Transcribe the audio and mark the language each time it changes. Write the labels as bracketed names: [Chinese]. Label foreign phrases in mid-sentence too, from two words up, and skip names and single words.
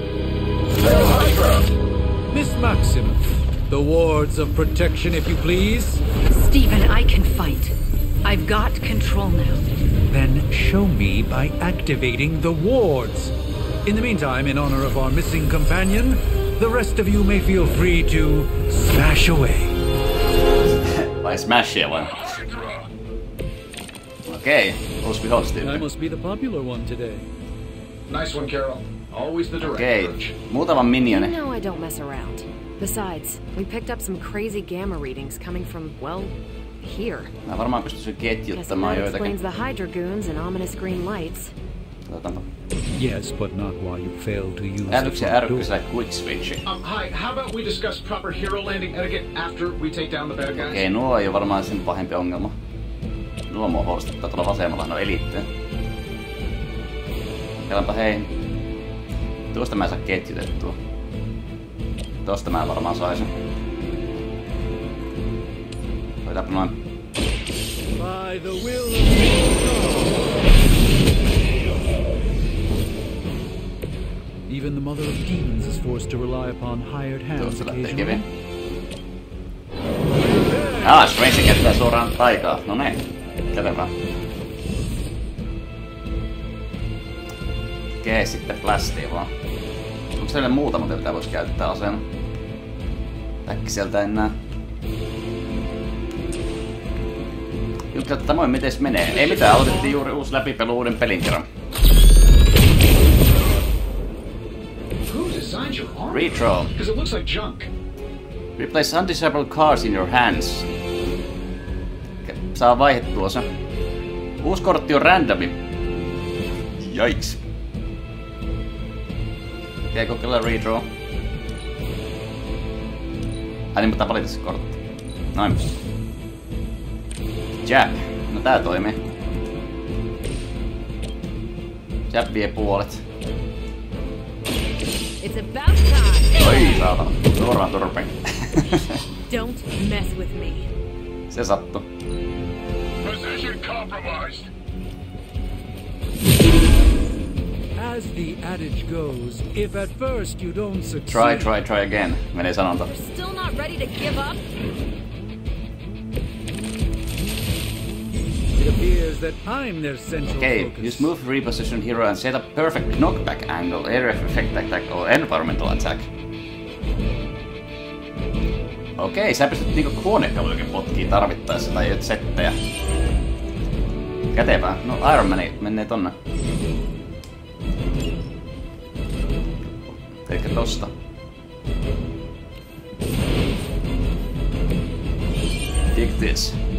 [English] Miss Maximoff, the wards of protection, if you please. Stephen, I can fight. I've got control now. Then show me by activating the wards. In the meantime, in honor of our missing companion, the rest of you may feel free to smash away. [Finnish] Vai smashia vai? Okei, uusi vihollistyyppi. [English] I must be the popular one today. Nice one, Carol. Always the direct [Finnish] Okei, [English] approach. [Finnish] muutama [English] You [Finnish] minioni. [English] know I don't mess around. Besides, we picked up some crazy gamma readings coming from, well, here. [Finnish] Mä varmaan pystyisin [English] Guess [Finnish] ketjuttamaan [English] that [Finnish] joitakin. [English] explains the Hydra goons and ominous green lights. Yes, but not while you fail to use the [Finnish] Älyksen [English] front door. [Finnish] ärkkysellä [English] quick switch. Hi, how about we discuss proper hero landing etiquette after we take down the bad guys? [Finnish] Okei, nuo ei ole varmaan sen pahempi ongelma. Nuo mua huolestuttaa tuolla vasemmalla, ne on eliittejä. Kelaanpa hei. Tuosta mä en saa ketjutettua. Tosta mä varmaan saisin. Hoitaanpa noin. [English] By the will Even the mother of demons is forced to rely upon hired hands [Finnish] Tuosta lähtee [English] occasionally. [Finnish] kivi. Strange käyttää suoraan taikaa. No niin. Kätevää. Okei, sitten blastia vaan. Onko siellä muuta, mitä voisi käyttää aseena? Äkkiseltä en näe. Juttu, että moi, mites menee? Ei mitään, aloitettiin juuri uusi läpipelu uuden pelin kerran. Retro. [English] Replace undesirable cards in your hands. [Finnish] Saa vaihdettua se. Uusi kortti on randomi. Jaiks. Okei, kokeilla redraw. Ai niin, mutta valita se kortti. Noin. Jab. No tää toimii. Jab vie puolet. [English] It's about time. [Finnish] Oi saatana. Suoraan turpeen. [English] Don't mess with me. [Finnish] Se sattu. [English] Position compromised. As the adage goes, if at first you don't succeed... Try again. [Finnish] Menee sanonta. [English] You're still not ready to give up? It appears that I'm their central Okay, focus. use move reposition hero and set up perfect knockback angle, area effect attack or environmental attack. [Finnish] Okei, sä pystyt niinku huonekalujakin potkii tarvittaessa tai jotain settejä. Kätevää. No Iron Man menee tonne. Eikä tosta. [English] Dig this.